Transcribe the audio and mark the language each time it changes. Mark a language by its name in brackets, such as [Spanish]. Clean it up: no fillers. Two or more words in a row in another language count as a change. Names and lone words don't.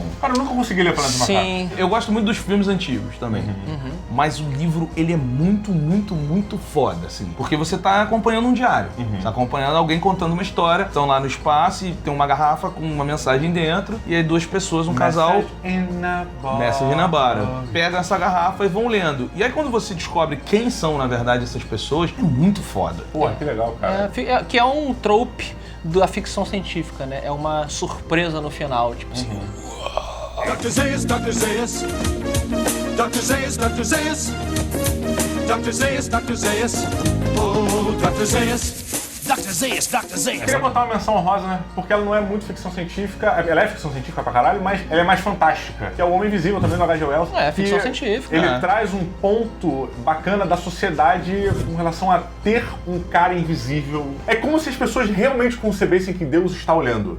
[Portuguese] Cara, eu nunca consegui ler Planeta dos Macacos. Sim. Eu gosto muito dos filmes antigos também. Mas o livro, ele é muito, muito, muito foda, assim. Porque você tá acompanhando um diário. Você tá acompanhando alguém contando uma história. Estão lá no espaço e tem uma garrafa com uma mensagem dentro. E aí 2 pessoas, um casal... Message in a Bottle. Pegam essa garrafa e vão lendo. E aí quando você descobre quem são, na verdade, essas pessoas, é muito foda. Porra, que legal, cara. Que é um trope da ficção científica, né? É uma surpresa no final, tipo assim. Dr. Zaius, Dr. Zaius. Dr. Zaius, Dr. Zaius. Dr. Zaius, Dr. Zaius. Oh, Dr. Zaius. Dr. Zaius, Dr. Zaius. Eu queria botar uma menção honrosa, né? Porque ela não é muito ficção científica. Ela é ficção científica pra caralho, mas ela é mais fantástica. Que é O Homem Invisível, também do H.G. Wells. É, ficção científica. Ele traz um ponto bacana da sociedade com relação a ter um cara invisível. É como se as pessoas realmente concebessem que Deus está olhando.